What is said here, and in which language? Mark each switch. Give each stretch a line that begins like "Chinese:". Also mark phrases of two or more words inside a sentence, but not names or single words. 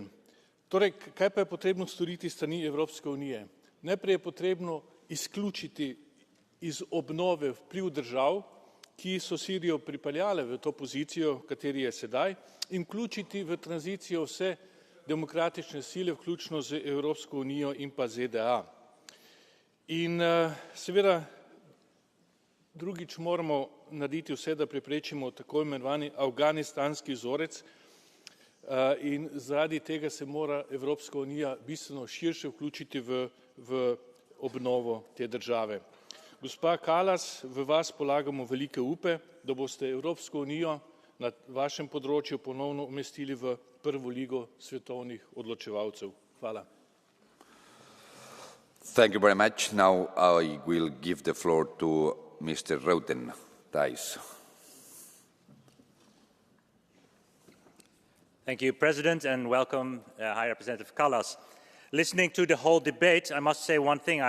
Slovenian: Torej, kaj pa je potrebno storiti s strani Evropske unije? Najprej je potrebno izključiti iz obnove vpliv držav, ki so Sirijo pripeljale v to pozicijo, v kateri je sedaj, in vključiti v tranzicijo vse demokratične sile, vključno z Evropsko unijo in pa ZDA. In seveda drugič moramo narediti vse, da preprečimo tako imenovani afganistanski vzorec, in zaradi tega se mora Evropska unija bistveno širše vključiti v obnovo te države. Gospa Kallas, v vas polagamo velike upe, da boste Evropsko unijo na vašem področju ponovno umestili v prvo ligo svetovnih odločevalcev. Hvala.
English: Thank you very much. Now I will give the floor to Mr. Reuten, Thijs. Thank you, President, and welcome, High Representative Kallas. Listening to the whole debate, I must say one thing.